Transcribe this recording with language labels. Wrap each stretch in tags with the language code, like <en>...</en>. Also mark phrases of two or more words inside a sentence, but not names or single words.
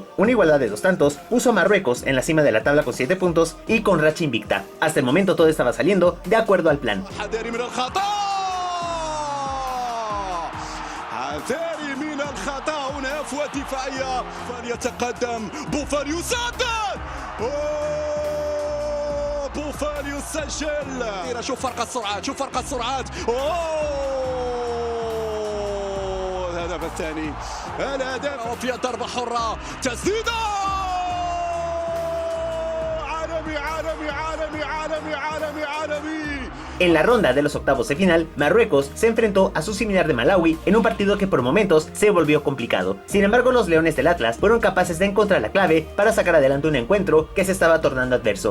<es>Una igualdad de 2 tantos puso a Marruecos en la cima de la tabla con 7 puntos y con racha invicta. Hasta el momento todo estaba saliendo de acuerdo al plan.</es> <ar>بوفال يسجل. شوف فرق السرعات، شوف فرق السرعات. الهدف الثاني، الهدف في ضربة حرة، تسديدة. عالمي عالمي عالمي عالمي عالمي عالمي.</ar> <es>En la ronda de los octavos de final, Marruecos se enfrentó a su similar de Malawi en un partido que por momentos se volvió complicado. Sin embargo, los Leones del Atlas fueron capaces de encontrar la clave para sacar adelante un encuentro que se estaba tornando adverso.</es>